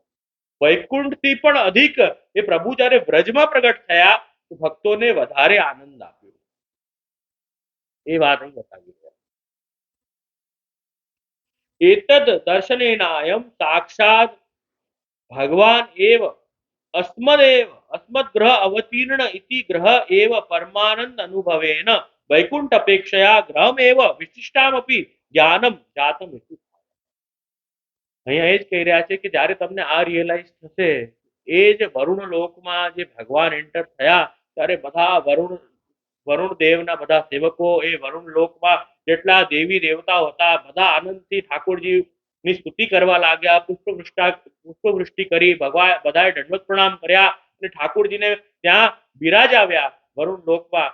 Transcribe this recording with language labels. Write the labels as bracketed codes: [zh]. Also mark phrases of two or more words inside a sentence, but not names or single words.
[gu] વૈકુંઠ થી પણ અધિક એ પ્રભુ જ્યારે વ્રજમાં પ્રગટ થયા તો ભક્તોને વધારે આનંદ આપ્યો. એ વાત અહીં બતાવી રહ્યા. [sa] एतद दर्शनेनायम साक्षात भगवान एव अस्मद् ग्रह अवतीर्ण इति ग्रह एव परमानंद अनुभवेन वैकुंठ अपेक्षया ग्रहम एव विशिष्टामपि ज्ञानम जातम इति. [gu] અહીંયા એ જ કહી રહ્યા છે કે જ્યારે તમને આ રિયલાઇઝ થશે, એ જે વરુણ લોકમાં જે ભગવાન એન્ટર થયા ત્યારે બધા વરુણ દેવના બધા સેવકો એ વરુણ લોકમાં જેટલા દેવી દેવતાઓ હતા બધા આનંદથી ઠાકોરજી ની સ્તુતિ કરવા લાગ્યા, પુષ્પવૃષ્ટિ કરી, ભગવાન બધાએ દંડવત પ્રણામ કર્યા અને ઠાકોરજીને ત્યાં બિરાજાવ્યા વરુણ લોકમાં.